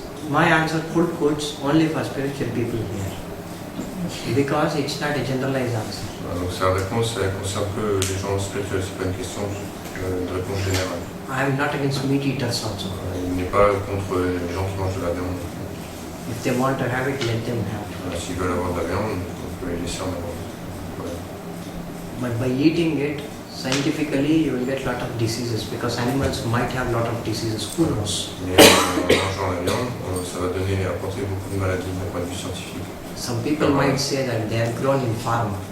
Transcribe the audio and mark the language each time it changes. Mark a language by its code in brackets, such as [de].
[en] My answer, full quotes, only for spiritual people here. Because it's not a generalized answer. [fr] Donc sa réponse, elle concerne que les gens spirituels, c'est pas une question de réponse générale. [en] I am not against meat eaters also. [fr] Il n'est pas contre les gens qui mangent de la viande. [en] If they want to have it, let them have it. [fr] S'ils veulent avoir de la viande, on peut les laisser en avoir. Voilà. [en] But by eating it, scientifically you will get a lot of diseases, because animals might have a lot of diseases, who knows. [fr] Mais en mangeant la viande, ça va apporter beaucoup de maladies d'un point de vue scientifique. [en] Some people might say that they are grown in farm.